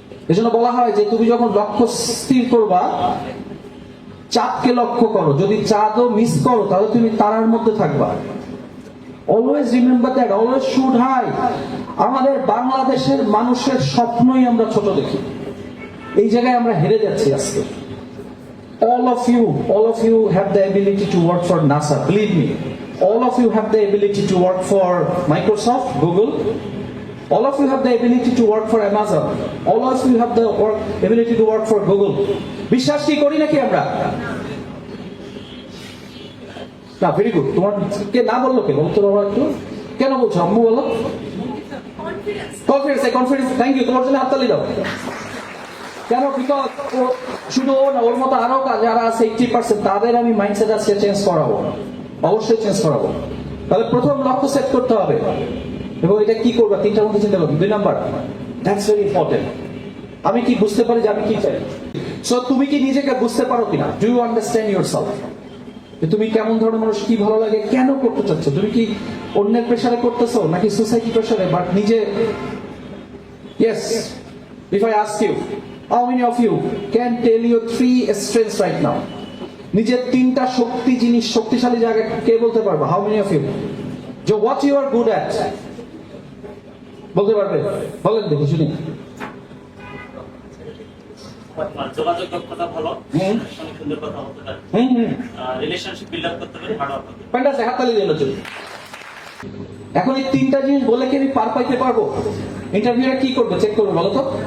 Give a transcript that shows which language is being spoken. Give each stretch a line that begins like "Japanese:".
Bangla: এজন্য বলা হয় যে তুমি যখন লক্ষ্য স্থির করবা, চাঁদকে লক্ষ্য করো, যদি চাঁদও মিস করো তাহলে তুমি তারার মধ্যে থাকবা।
English: Always remember that, always shoot high.
Bangla: আমাদের বাংলাদেশের মানুষের স্বপ্নই আমরা ছোট দেখি, এই জায়গায় আমরা হেরে যাচ্ছি আজকে।
English: all of you have the ability to work for NASA, believe me. All of you have the ability to work for Microsoft, Google. All of you have the ability to work for Amazon. All of you have the ability to work for Google.
Bangla: বিশ্বাস কি করি নাকি আমরা? না, very good. তোমার কে না বললো, কে বলতো বাবা? একটু কেন বলছো আম্মু? বলো। Confidence,
English: Thank you.
Bangla: তোমার জন্য হাততালি দাও। কেন? বিকজ শুধু ও না, ওর মতো আরো যারা আছে 80%, তাদের আমি মাইন্ডসেট আজকে চেঞ্জ করাবো, অবশ্যই চেঞ্জ করাবো। তাহলে প্রথম লক্ষ্য সেট করতে হবে, এবং এটা কি করবা? 3টার মধ্যে চিন্তা করবে। 2 নাম্বার,
English: That's very important.
Bangla: আমি কি বুঝতে পারি যে আমি কি চাই? সো তুমি কি নিজেকে বুঝতে পারো কিনা?
English: Do you understand yourself?
Bangla: তুমি কেমন ধরনের মানুষ, কি ভালো লাগে, কেন করতে চাচ্ছ? তুমি কি অন্যের প্রেসারে করতেছো নাকি সোসাইটি প্রেসারে?
English: But নিজে, yes, if I ask you, how many of you can tell your 3 strengths right now?
Bangla: নিজের 3টা শক্তি জিনিস, শক্তিশালী জায়গা কে বলতে পারবে?
English: how many of you? যে what you are good at
Bangla: বলতে পারবে? বলেন দেখি শুনি। যোগাযোগ দক্ষতা ভালো, সুন্দর কথা বলতে পারে, রিলেশনশিপ বিল্ড আপ করতে পারে, হার্ড ওয়ার্ক করতে পারে। ফ্যান্টাস্টিক, হাততালি দিন চলুন। এখন এই 3টা জিনিস বলে কি আমি পার পাইতে পারবো? ইন্টারভিউরা কি করবে? চেক করবে, বলো তো।